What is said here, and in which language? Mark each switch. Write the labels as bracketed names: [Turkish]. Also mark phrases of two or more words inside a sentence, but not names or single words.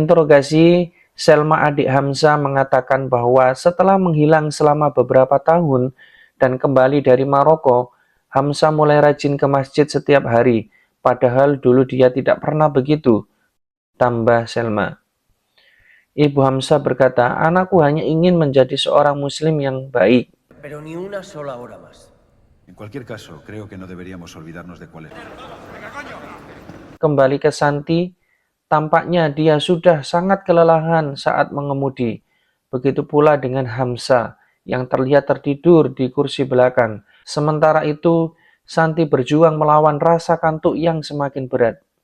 [Indonesian] Saat diinterogasi, Selma adik Hamzah mengatakan bahwa setelah menghilang selama beberapa tahun dan kembali dari Maroko, Hamzah mulai rajin ke masjid setiap hari, padahal dulu dia tidak pernah begitu, tambah Selma. Ibu Hamzah berkata, anakku hanya ingin menjadi seorang muslim yang baik. [Spanish] Pero ni una sola hora más. En cualquier caso, creo que no deberíamos olvidarnos de cuál es. [Indonesian] Kembali ke Santi, tampaknya dia sudah sangat kelelahan saat mengemudi. Begitu pula dengan Hamzah yang terlihat tertidur di kursi belakang. Sementara itu, Santi berjuang melawan rasa kantuk yang semakin berat.